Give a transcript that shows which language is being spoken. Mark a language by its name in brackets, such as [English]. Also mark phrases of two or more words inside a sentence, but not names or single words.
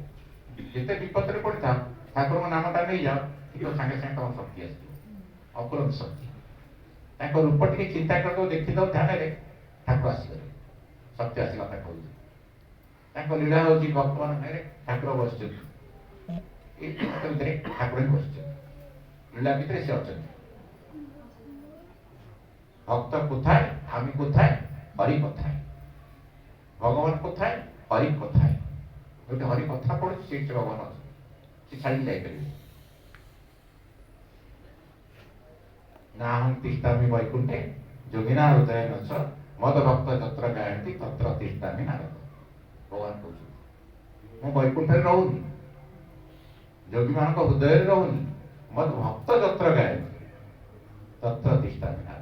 [Odia] ଯେତେ ବିପଦରେ ପଡ଼ିଥାଉ ଠାକୁରଙ୍କ ନାମଟା ନେଇଯାଅ, କିନ୍ତୁ ସାଙ୍ଗେ ସାଙ୍ଗେ ତମ ଶକ୍ତି ଆସିଯିବ, ଅପୂରନ୍ତ ଶକ୍ତି। ତାଙ୍କ ରୂପ ଟିକେ ଚିନ୍ତା କରିଦଉ, ଦେଖିଦଉ ଧ୍ୟାନରେ, ଠାକୁର ଆସିଗଲେ, ଶକ୍ତି ଆସିଲା। ତାଙ୍କ ଲୀଳା ହଉଛି ଭକ୍ତମାନଙ୍କ ସାଙ୍ଗରେ ଠାକୁର ବସିଛନ୍ତି। ଏଇ ଭିତରେ ଠାକୁର ହିଁ ବସିଛନ୍ତି, ଲୀଳା ଭିତରେ ସେ ଅଛନ୍ତି। [Bangla] ভক্ত কোথায়, আমি কোথায়, হরি কোথায়। ভগবান কোথায়, হরি কোথায়। [Odia] ଯୋଉଠି ହରି କଥା ପଡୁଛି ସେଇଠି ଭଗବାନ ଅଛି, ସେ ଛାଡ଼ିକି ଯାଇପାରିବେ। [Sanskrit] ନାହଂ ତିଷ୍ଠାମି ବୈକୁଣ୍ଠେ ଯୋଗିନା ହୃଦୟ ନଛ ମଦ ଭକ୍ତ ଯତ୍ର ଗାୟନ୍ତି ତତ୍ର ତିଷ୍ଠାମି ନାରଦ। [Odia] ଭଗବାନ କହୁଛନ୍ତି ମୁଁ ବୈକୁଣ୍ଠରେ ରହୁନି, ଯୋଗୀମାନଙ୍କ ହୃଦୟରେ ରହୁନି, [Sanskrit] ମଦ ଭକ୍ତ ଯତ୍ର ଗାୟନ୍ତି ତତ୍ର ତିଷ୍ଠାମି ନାରଦ।